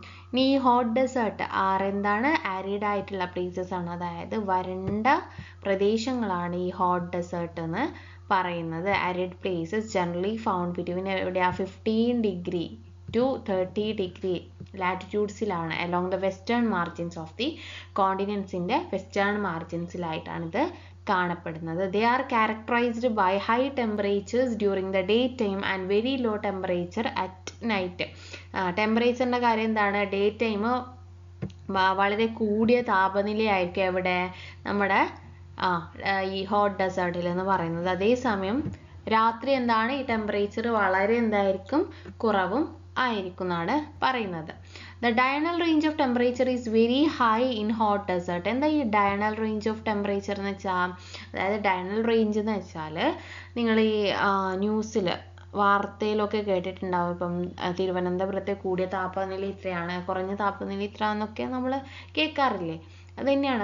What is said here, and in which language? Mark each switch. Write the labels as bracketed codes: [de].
[ml] ഇനി ഈ hot desert എന്താണ്? ആരിഡ് ആയിട്ടുള്ള പ്ലേസസ് ആണ്, അതായത് വരണ്ട പ്രദേശങ്ങളാണ് ഈ ഹോട്ട് ഡെസേർട്ട് എന്ന് പറയുന്നത്. Arid places generally found between എവിടെയാ 15 degree to 30 degree ലാറ്റിറ്റ്യൂഡ്സിലാണ്, along the western margins of the കോണ്ടിനെന്റ്സിന്റെ western മാർജിൻസിലായിട്ടാണ് ഇത് കാണപ്പെടുന്നത്. [en] They are characterized by high temperatures during the daytime and very low temperature at night. [ml] ടെമ്പറേച്ചറിന്റെ കാര്യം എന്താണ്? Day time വളരെ കൂടിയ താപനിലയായിരിക്കും എവിടെ? നമ്മുടെ ഈ ഹോട്ട് ഡെസേർട്ടിൽ എന്ന് പറയുന്നത്. അതേസമയം രാത്രി എന്താണ്? ഈ ടെമ്പറേച്ചർ വളരെ എന്തായിരിക്കും? കുറവും ആയിരിക്കും എന്നാണ് പറയുന്നത്. [en] The diurnal range of temperature is very high in hot desert. [ml] എന്താ ഈ diurnal range of temperature എന്ന് വെച്ചാൽ? അതായത് diurnal range എന്ന് വെച്ചാൽ നിങ്ങൾ ഈ ന്യൂസിൽ വാർത്തയിലൊക്കെ കേട്ടിട്ടുണ്ടാവും. ഇപ്പം തിരുവനന്തപുരത്തെ കൂടിയ താപനില ഇത്രയാണ്, കുറഞ്ഞ താപനില ഇത്ര എന്നൊക്കെ നമ്മൾ കേൾക്കാറില്ലേ? അത് തന്നെയാണ്.